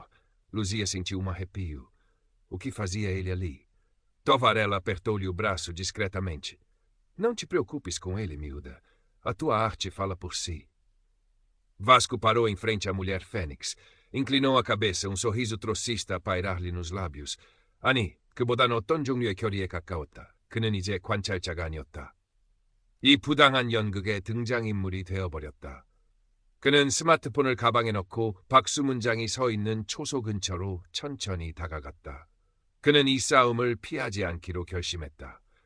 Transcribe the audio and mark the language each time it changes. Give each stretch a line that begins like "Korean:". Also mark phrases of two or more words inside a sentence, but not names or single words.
Portuguese: Luzia sentiu arrepio. O que fazia ele ali? Tovarella apertou-lhe o braço discretamente. Não te preocupes com ele, miúda. A tua arte fala por si. Vasco parou em frente à mulher fênix. Inclinou a cabeça, sorriso trocista a pairar-lhe nos lábios.
Korean: 아니, 그보단 어떤 종류의 결의에 가까웠다. 그는 이제 관찰자가 아니었다. 이 부당한 연극의 등장인물이 되어버렸다. 그는 스마트폰을 가방에 넣고 박수문장이 서 있는 초소 근처로 천천히 다가갔다. 그는 이 싸움을 피하지 않기로 결심했다.